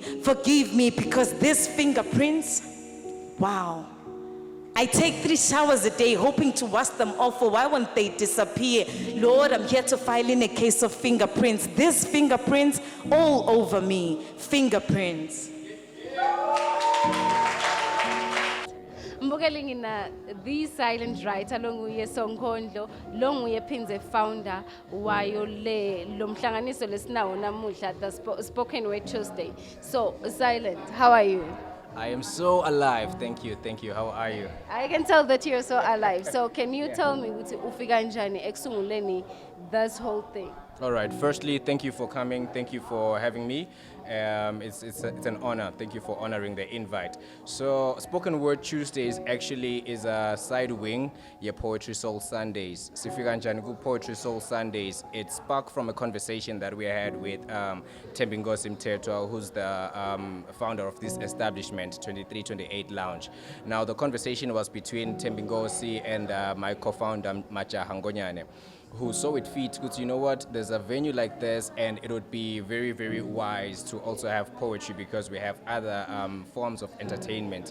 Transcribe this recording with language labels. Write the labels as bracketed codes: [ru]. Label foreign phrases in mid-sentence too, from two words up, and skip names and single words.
[en] Forgive me because these fingerprints, wow. I take 3 showers a day hoping to wash them off, or why won't they disappear? Lord, I'm here to file in a case of fingerprints. These fingerprints all over me. Fingerprints. [ss] Mbukeli ngina [en] the silent writer [ss] longuye Nenkhondlo longuye phinze founder wayo lo mhlanganiso lesinawo namuhla the Spoken Word Tuesday. [en] So Silent, how are you? I am so alive. Thank you. How are you? I can tell that you're so alive. So can you tell me [ss] ukuthi ufika njani ekusunguleni [en] this whole thing? All right. Firstly, thank you for coming. Thank you for having me. It's an honor. Thank you for honoring the invite. So, Spoken Word Tuesdays actually is a side wing, your Poetry Soul Sundays. [ss] Sifika njani ku Poetry Soul Sundays. [en] It sparked from a conversation that we had with Thembinkosi Mthethwa, who's the founder of this establishment, 2328 Lounge. Now, the conversation was between Thembinkosi and my co-founder, Macha Hangonyane, who saw it fit, because you know what, there's a venue like this and it would be very, very wise to also have poetry because we have other forms of entertainment.